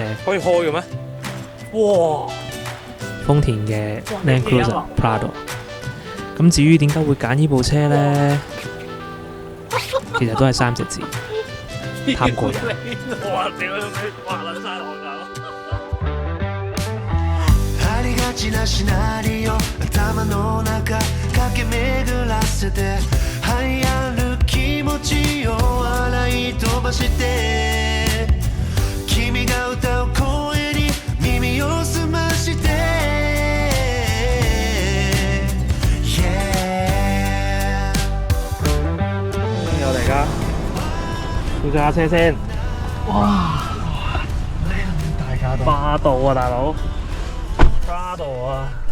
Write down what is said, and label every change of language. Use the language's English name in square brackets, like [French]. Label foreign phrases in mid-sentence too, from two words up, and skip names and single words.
[Cantonese] 可以開嘅咩？哇！豐田嘅 Land Cruiser Prado。咁至於點解會揀呢部車呢？其實都係3隻字，貪過癮。哇！屌你，滑撚晒我㗎！ [Japanese] ありがちなシナリオ頭の中駆け巡らせて流行る気持ちを洗い飛ばして君が歌う声に耳を澄まして [Cantonese] 有嚟㗎，要上下車先。哇！大家都霸道啊，大佬！Prado 啊！